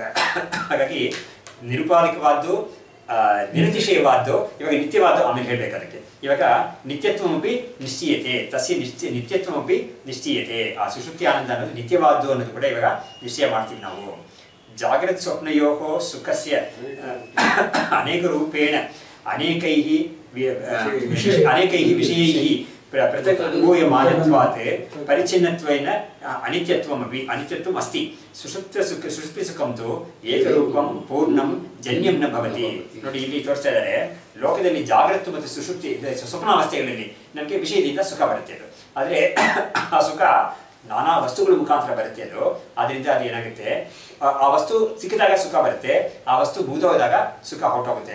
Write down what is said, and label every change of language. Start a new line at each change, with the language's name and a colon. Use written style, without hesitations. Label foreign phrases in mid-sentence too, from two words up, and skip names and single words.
Kannada: ಹಾಗಾಗಿ ನಿರುಪಾಧಿಕವಾದ್ದು, ನಿರತಿಶಯವಾದ್ದು, ಇವಾಗ ನಿತ್ಯವಾದ್ದು ಆಮೇಲೆ ಹೇಳ್ಬೇಕು ಅದಕ್ಕೆ.
Sanskrit: ಇವಾಗ ನಿತ್ಯತ್ವಮಪಿ ನಿಶ್ಚೀಯತೆ, ತಸ್ಯ ನಿತ್ಯತ್ವಮಪಿ ನಿಶ್ಚೀಯತೆ.
Kannada: ಆ ಸುಷುಪ್ತಿ ಆನಂದ ಅನ್ನೋದು ನಿತ್ಯವಾದ್ದು ಅನ್ನೋದು ಕೂಡ ಇವಾಗ ನಿಶ್ಚಯ ಮಾಡ್ತೀವಿ ನಾವು.
Sanskrit: ಜಾಗ್ರತ್ ಸ್ವಪ್ನಯೋಃ ಸುಖಸ್ಯ ಅನೇಕ ರೂಪೇಣ ಅನೇಕೈಃ ವಿಷಯೈಃ पृथक् अनुभूयमानत्वात् परिच्छिन्नत्वेन अनित्यत्वम् अस्ति सुषुप्तिसुखं तु ಏಕರೂಪಂ ಪೂರ್ಣಂ ಜನ್ಯಂ ನ ಭವತಿ.
Kannada: ನೋಡಿ ಇಲ್ಲಿ ತೋರಿಸ್ತಾ ಇದ್ದಾರೆ, ಲೋಕದಲ್ಲಿ ಜಾಗೃತ ಮತ್ತು ಸುಷುಪ್ತಿ ಸ್ವಪ್ನಾವಸ್ಥೆಗಳಲ್ಲಿ ನಮಗೆ ವಿಷಯದಿಂದ ಸುಖ ಬರುತ್ತೆ ಅದು. ಆದರೆ ಆ ಸುಖ ನಾನಾ ವಸ್ತುಗಳ ಮುಖಾಂತರ ಬರುತ್ತೆ ಅದು. ಅದರಿಂದ ಅದು ಏನಾಗುತ್ತೆ, ಆ ವಸ್ತು ಸಿಕ್ಕಿದಾಗ ಸುಖ ಬರುತ್ತೆ, ಆ ವಸ್ತು ಭೂತವಾದಾಗ ಸುಖ ಹೊರಟೋಗುತ್ತೆ.